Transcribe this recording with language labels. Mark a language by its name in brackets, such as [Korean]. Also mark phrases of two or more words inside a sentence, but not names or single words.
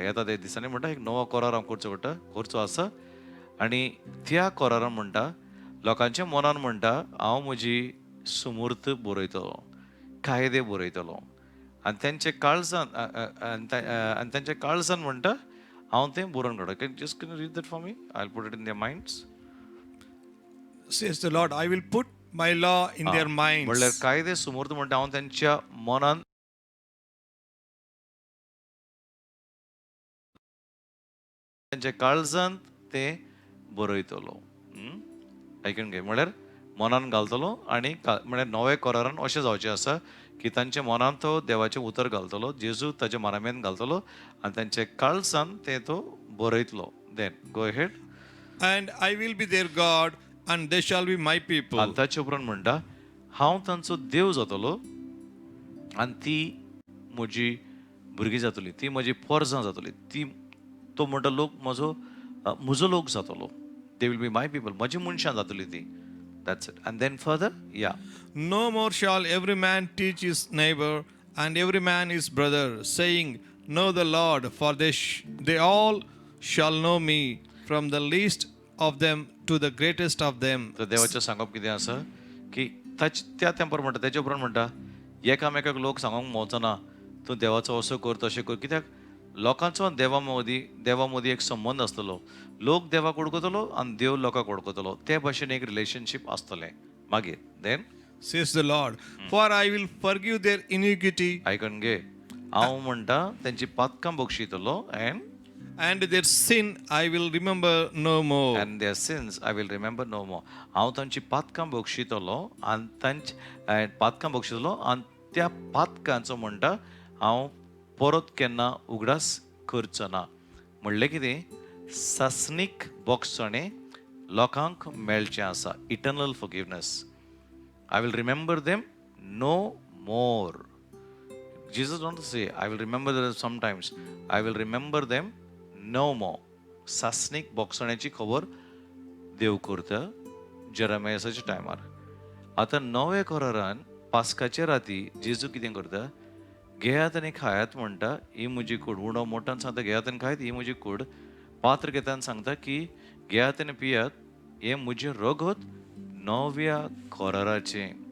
[Konkani] येता ते दिसांनी म्हणटा एक नवो कोरार हांव करचो आसा. आनी त्या कोरारान म्हणटा लोकांच्या मनान म्हणटा हांव म्हजी सुमूर्त बरयतलो, कायदे बरयतलो. आनी तेंचे काळजान म्हणटा हांव तें बरोवन काडटा. [English] Can just read that for me? I will put it in their minds. Says the Lord, I will put my law in their minds. [Konkani] म्हणल्यार कायदे सुमूर्त म्हणटा हांव तेंच्या मनान तेंच्या काळजांत ते बरयतलो. आयकून घे. म्हळ्यार मनान घालतलो आनी म्हळ्यार 9वे कोरारान अशें जावचें आसा की तांच्या मनान तो देवाचें उतर घालतलो. जेजू ताच्या मनामेन घालतलो आनी तांच्या काळजान ते तो बरयतलो. [English] Then go ahead. And I will be their God and they shall be my people. [Konkani] आनी ताचे उपरांत म्हणटा हांव तांचो देव जातलो आनी ती म्हजी भुरगीं जातली. ती म्हजी पोरजां जातली. तो म्हणटा लोक म्हजो लोक जातलो. [English] They will be my people. [Konkani] म्हजी मनशां जातली ती. [English] That's it. And then further ya No more shall every man teach his neighbor and every man his brother, saying, Know the Lord, for they all shall know me, from the least of them to the greatest of them. [Konkani] तर देवाचें सांगप कितें आसा की त्या तेंपार म्हणटा तेच्या उपरांत म्हणटा एकामेकाक लोक सांगूंक मोवचो ना तूं देवाचो असो कर तशें कर, कित्याक लोकांचो देवा मदीं एक संबंद आसतलो. लोक देवाक वळखतलो आनी देव लोकांक वळखतलो, ते भाशेन एक रिलेशनशीप आसतलें. मागीर देन [English] Says the Lord, for I will forgive their iniquity [Konkani] आयकून घे, हांव म्हणटा तेंची पातकां बक्षितलो [English] and their sin I will remember no more. and their sins I will remember no more. [Konkani] हांव तांची पातकां बक्षितलो आनी तांची पातकां बक्षितलो आनी त्या पातकांचो म्हणटा हांव परत केन्ना उगडास करचो ना. म्हणलें कितें, सासणीक बोगसणें लोकांक मेळचें आसा. [English] Eternal forgiveness. I will remember them no more. Jesus don't say, I will remember them sometimes. I will remember them no more. [Konkani] सासणीक बोगसण्याची खबर देव करता जेरेमियाच्या टायमार. आतां नवे करारान पास्काचे राती जेजू कितें करता, घेयात आनी खायात म्हणटा, ही म्हजी कूड. उणो मोठान सांगता घेयात आनी खायत, ही म्हजी कूड. पात्र घेता आनी सांगता की घेयात आनी पियात, हे म्हजें रगत नव्या कराराचें.